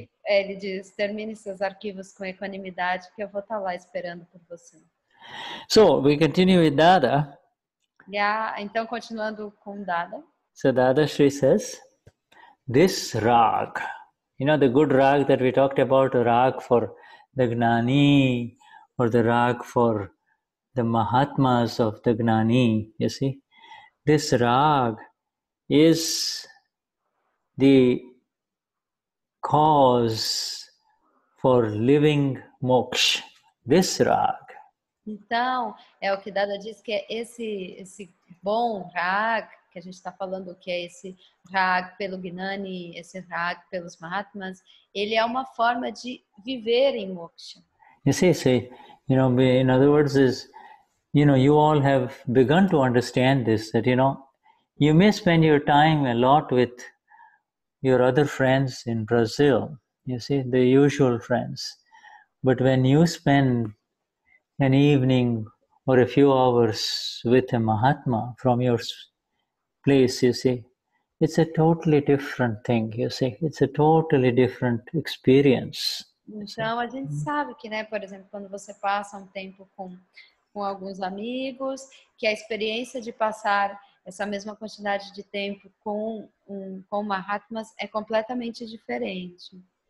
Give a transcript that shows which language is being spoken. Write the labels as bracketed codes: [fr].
[pt] Ele diz, termine seus arquivos com equanimidade que eu vou estar lá esperando por você. [en] So, we continue with Dada. [pt] Então, continuando com Dada. [en] So, Dadashri says, this rag, you know, the good rag that we talked about, a rag for the Gnani, or the rag for the Mahatmas of the Gnani, you see. This rag is the cause for living moksha. This rag. [pt] Então, é o que Dada diz que é esse bom rag, que a gente está falando que é esse rag pelo Gnani, esse rag pelos Mahatmas, ele é uma forma de viver em moksha. [en] You see, you know, in other words is, you know, you all have begun to understand this, that, you know, you may spend your time a lot with your other friends in Brazil, you see, the usual friends. But when you spend an evening or a few hours with a Mahatma from your place, you see, it's a totally different thing, you see, it's a totally different experience. [pt] Então, a gente sabe que, né, por exemplo, quando você passa um tempo com alguns amigos, que a experiência de passar essa mesma quantidade de tempo com Mahatmas é completamente diferente.